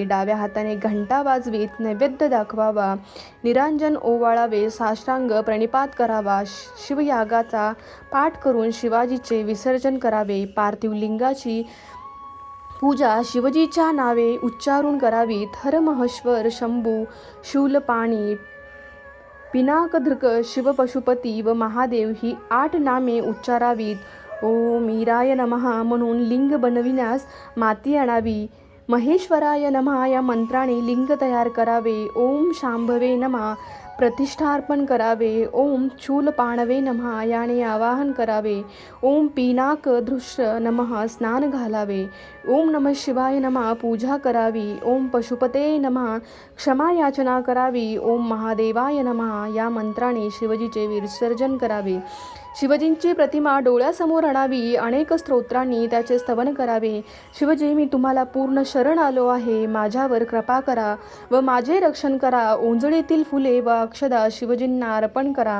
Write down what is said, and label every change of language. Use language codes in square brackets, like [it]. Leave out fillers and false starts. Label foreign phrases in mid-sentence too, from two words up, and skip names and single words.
[mr] डाव्या हाताने घंटा वाजवीत नैवेद्य दाखवावा. निरांजन ओवाळावे. साष्टांग प्रणिपात करावा. शिवयागाचा पाठ करून शिवाजीचे विसर्जन करावे. पार्थिव लिंगाची पूजा शिवजीच्या नावे उच्चारून करावी. हर महेश्वर, शंभू, शूलपाणी, पिनाकधृक, शिवपशुपती व महादेव ही 8 नामे उच्चारावीत. [sa] ओम ईराय नमः [mr] म्हणून लिंग बनविण्यास माती आणावी. [sa] महेश्वराय नमः [mr] या मंत्राने लिंग तयार करावे. [sa] ओम शांभवे नमः [mr] प्रतिष्ठार्पण करावे. [sa] ओम शूलपाणवे नमः [mr] याने आवाहन करावे. [sa] ओम पिनाक दृश्य नमः [mr] स्नान घालावे. [sa] ओम नमः शिवाय नमः [mr] पूजा करावी. [sa] ओम पशुपते नमः [mr] क्षमा याचना करावी. [sa] ओम महादेवाय नमः [mr] या मंत्राने शिवजीचे विसर्जन करावे. शिवजींची प्रतिमा डोळ्यासमोर आणावी. अनेक स्तोत्रांनी त्याचे स्तवन करावे. शिवजी, मी तुम्हाला पूर्ण शरण आलो आहे. माझ्यावर कृपा करा व माझे रक्षण करा. ओंजळीतील फुले व अक्षदा शिवजींना अर्पण करा.